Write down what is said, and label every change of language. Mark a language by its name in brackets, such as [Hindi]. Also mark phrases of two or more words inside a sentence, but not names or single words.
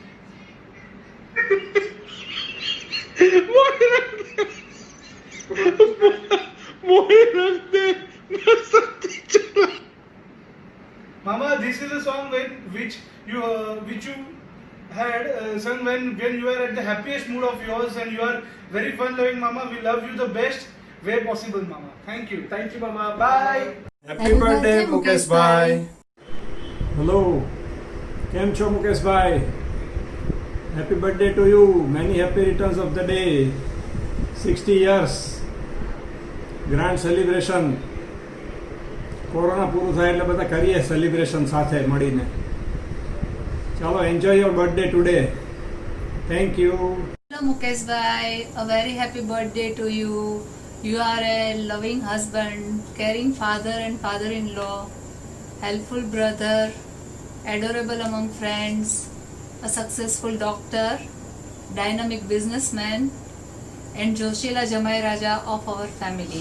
[English] Mama, this is a song which you had sung when you were at the happiest mood of yours, and you are very fun loving, Mama. We love you the best way possible, Mama. Thank you, Mama. Bye. Happy birthday, Mukesh bhai. Hello, [Gujarati] કેમ છો મુકેશભાઈ? [English] Happy birthday to you. Many happy returns of the day. 60 years. Grand celebration. [Gujarati] કોરોના પૂરું થાય એટલે બધા કરીએ સેલિબ્રેશન સાથે મળીને. ચાલો, [English] enjoy your birthday today. Thank you. Hello Mukesh bhai, a very happy birthday to you. You are a loving husband, caring father and father-in-law, helpful brother, adorable among friends, a successful doctor, dynamic businessman, and [Gujarati] જોશીલા જમાઈ રાજા [English] of our family.